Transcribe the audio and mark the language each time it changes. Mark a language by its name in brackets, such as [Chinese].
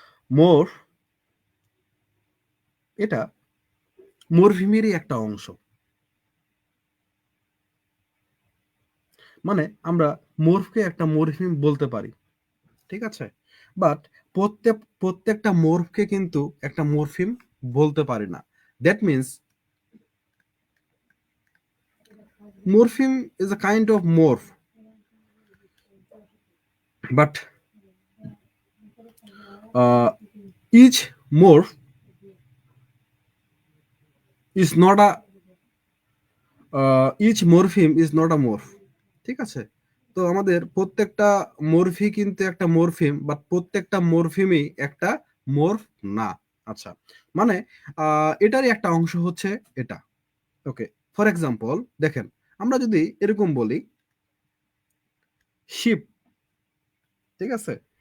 [Bangla] মোরফ এটা মরফিমেরই একটা অংশ। মানে আমরা মরফকে একটা মরফিম বলতে পারি, ঠিক আছে? বাট প্রত্যেকটা মরফকে কিন্তু একটা মরফিম বলতে পারি না। [English] that means morpheme is a kind of morph, but each morph is not a each morpheme is not a morph, [Bangla] ঠিক আছে? তো আমাদের প্রত্যেকটা মরফি কিন্তু একটা মরফিম, বাট প্রত্যেকটা মরফিমই একটা মরফ না। আচ্ছা, মানে এটারই একটা অংশ হচ্ছে এটা। ওকে। ফর এক্সাম্পল দেখেন, আমরা যদি এরকম বলি শিপ, ঠিক আছে?